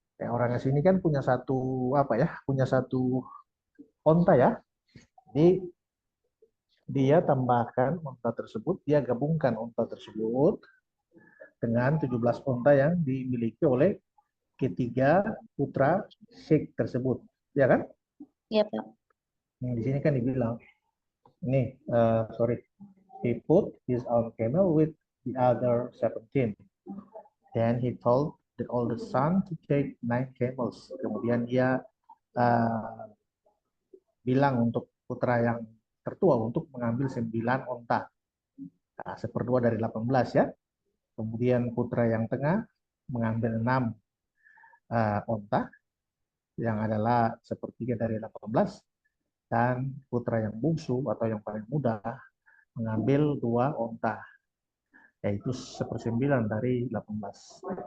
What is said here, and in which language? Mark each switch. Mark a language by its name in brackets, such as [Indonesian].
[Indonesian] Orang asing ini kan punya satu apa ya? Punya satu onta ya. Jadi dia tambahkan onta tersebut, dia gabungkan onta tersebut dengan 17 onta yang dimiliki oleh ketiga putra Sheikh tersebut, ya kan? Ya, Pak. Di sini kan dibilang, nih, [English] sorry, he put his own camel with the other 17. Then he told the oldest son to take 9 camels. [Indonesian] Kemudian dia uh, bilang untuk putra yang tertua untuk mengambil 9 onta. Nah, seperdua dari 18 ya. Kemudian putra yang tengah mengambil 6 onta yang adalah sepertiga dari 18, dan putra yang bungsu atau yang paling muda mengambil 2 onta, yaitu 1/9 dari 18.